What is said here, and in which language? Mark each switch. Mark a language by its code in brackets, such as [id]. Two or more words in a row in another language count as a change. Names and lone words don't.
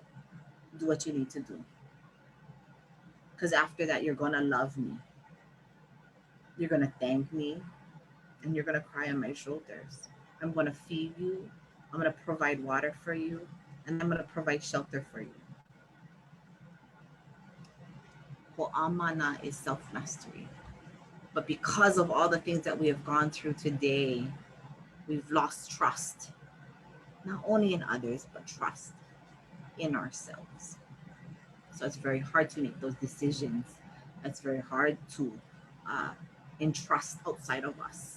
[en] Do what you need to do. Because after that, you're going to love me. You're going to thank me. And you're going to cry on my shoulders. I'm going to feed you. I'm going to provide water for you. And I'm going to provide shelter for you. Hoʻā Mana is self-mastery. But because of all the things that we have gone through today, we've lost trust. Not only in others, but trust in ourselves. So it's very hard to make those decisions. It's very hard to entrust outside of us.